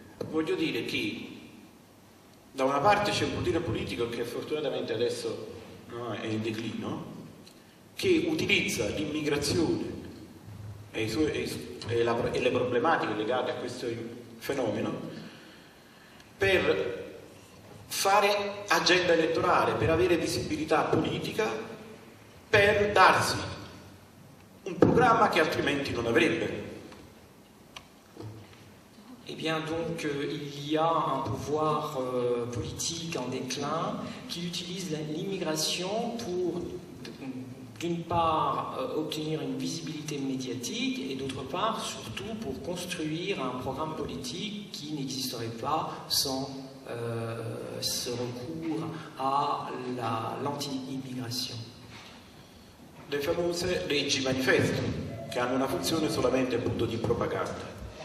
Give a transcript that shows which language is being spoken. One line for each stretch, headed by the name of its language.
Italian: Voglio dire che da una parte c'è un potere politico che fortunatamente adesso è in declino, che utilizza l'immigrazione e le problematiche legate a questo fenomeno per fare agenda elettorale, per avere visibilità politica, per darsi un programma che altrimenti non avrebbe.
French: Eh bien, donc, il y a un pouvoir politique en déclin qui utilise l'immigration pour, d'une part, obtenir une visibilité médiatique et d'autre part, surtout, pour construire un programme politique qui n'existerait pas sans ce recours à l'anti-immigration.
Italian: Le famose leggi manifesto, che hanno una funzione solamente appunto di propaganda.